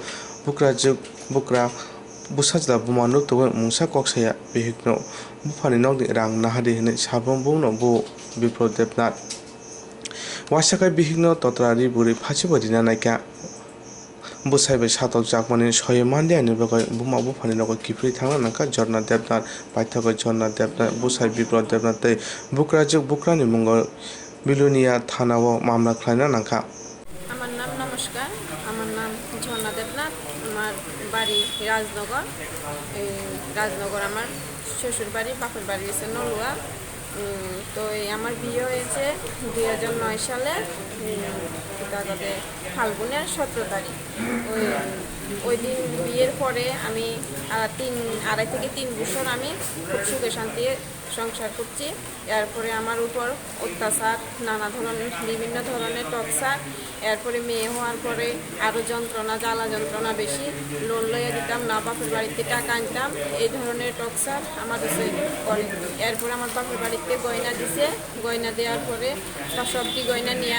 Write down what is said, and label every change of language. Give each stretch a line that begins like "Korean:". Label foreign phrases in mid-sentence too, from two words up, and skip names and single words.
Kok Borok: bukra Bwsai bumanu to mungsa koksaya bihikno bufani nok rang nahadi hine sabon bungno bu biplot debnat wasakai bihikno totrari buri phachibodi naika Bwsai Satok-pitok soye mandiani bagai buma bufani nok kifri thangna nangka jorna debnat paithakoi jorna debnat Bwsai biplot debnat tei bukrani mungo Belonia Thanao mamla khlaina nangkha
Bangla: আমার নাম নমস্কার আমার নাম ঝর্ণা দেবনাথ আমার বাড়ি রাজনগর রাজনগর আমার শ্বশুর বাড়ি বাপের বাড়ি হচ্ছে নলুয়া তো আমার বিয়ে হয়েছে 2009 সালে ফাল্গুনের 17 তারিখ ওই দিন বিয়ের পরে আমি 2.5 থেকে 3 বছর আমি খুব সুখে শান্তি সংসার করছি এরপরে আমার উপর অত্যাচার নানা ধরনের বিভিন্ন ধরনের টর্চার এরপরে মেয়ে হওয়ার পরে আরও যন্ত্রণা জ্বালা যন্ত্রণা বেশি লোন লইয়া দিতাম না বাপের বাড়িতে টাকা আনতাম এই ধরনের টর্চার আমাদের করে এরপরে আমার বাপের বাড়িতে গয়না দিছে গয়না দেওয়ার পরে সবটি গয়না